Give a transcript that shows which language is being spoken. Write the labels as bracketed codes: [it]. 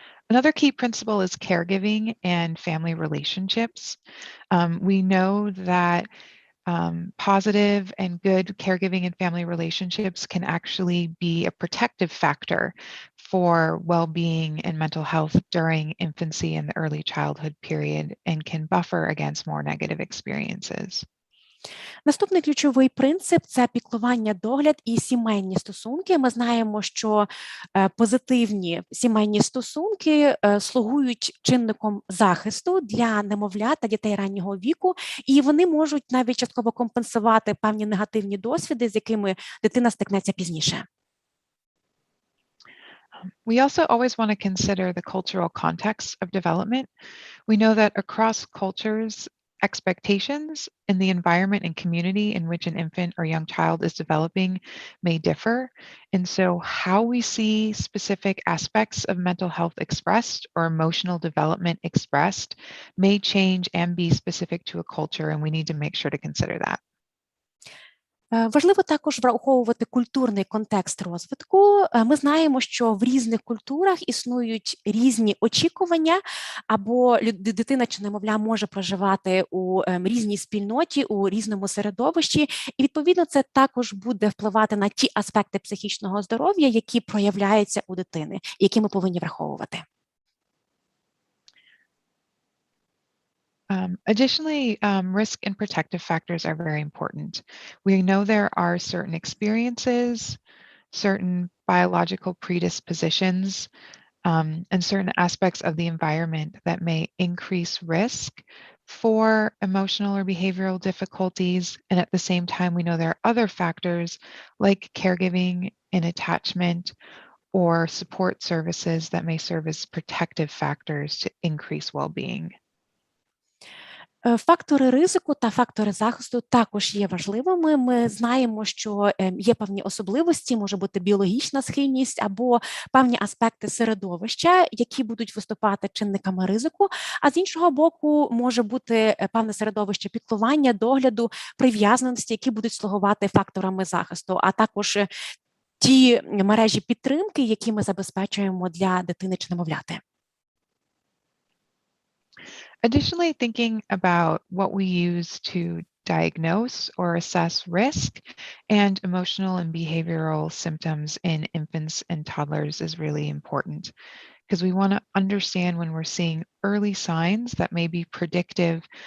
[en] Another key principle is caregiving and family relationships. We know that positive and good caregiving and family relationships can actually be a protective factor for well-being and mental health during infancy and the early childhood period and can buffer against more negative experiences. [uk] Наступний ключовий принцип – це піклування, догляд і сімейні стосунки. Ми знаємо, що позитивні сімейні стосунки слугують чинником захисту для немовлят та дітей раннього віку, і вони можуть навіть частково компенсувати певні негативні досвіди, з якими дитина стикнеться пізніше. [en] We also always want to consider the cultural context of development. We know that across cultures, expectations in the environment and community in which an infant or young child is developing may differ. And so how we see specific aspects of mental health expressed or emotional development expressed may change and be specific to a culture, and we need to make sure to consider that. [uk] Важливо також враховувати культурний контекст розвитку. Ми знаємо, що в різних культурах існують різні очікування, або дитина чи немовля може проживати у різній спільноті, у різному середовищі, і відповідно це також буде впливати на ті аспекти психічного здоров'я, які проявляються у дитини, які ми повинні враховувати. [en] Additionally, risk and protective factors are very important. We know there are certain experiences, certain biological predispositions, and certain aspects of the environment that may increase risk for emotional or behavioral difficulties. And at the same time, we know there are other factors like caregiving and attachment or support services that may serve as protective factors to increase well-being. [uk] Фактори ризику та фактори захисту також є важливими. Ми знаємо, що є певні особливості, може бути біологічна схильність або певні аспекти середовища, які будуть виступати чинниками ризику, а з іншого боку може бути певне середовище піклування, догляду, прив'язаності, які будуть слугувати факторами захисту, а також ті мережі підтримки, які ми забезпечуємо для дитини чи немовляти. [en] Additionally, thinking about what we use to diagnose or assess risk and emotional and behavioral symptoms in infants and toddlers is really important, because we want to understand when we're seeing early signs that may be predictive